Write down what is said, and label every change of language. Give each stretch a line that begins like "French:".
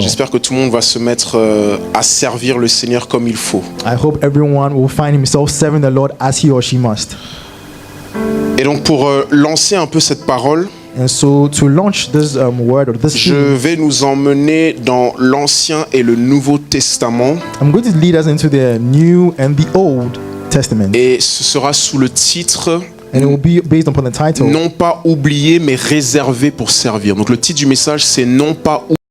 French: J'espère que tout le monde va se mettre à servir le Seigneur comme il faut.
English: I hope everyone will find himself serving the Lord as he or she must.
French: Et donc pour lancer un peu cette parole,
English: And so to launch this word or this
French: je
English: theme,
French: vais nous emmener dans l'Ancien et le Nouveau Testament.
English: I'm going to lead us into the New and the Old Testament.
French: Et ce sera sous le titre
English: And it will be based upon the title,
French: non pas oublié mais réservé pour servir. Donc le titre du message, c'est non pas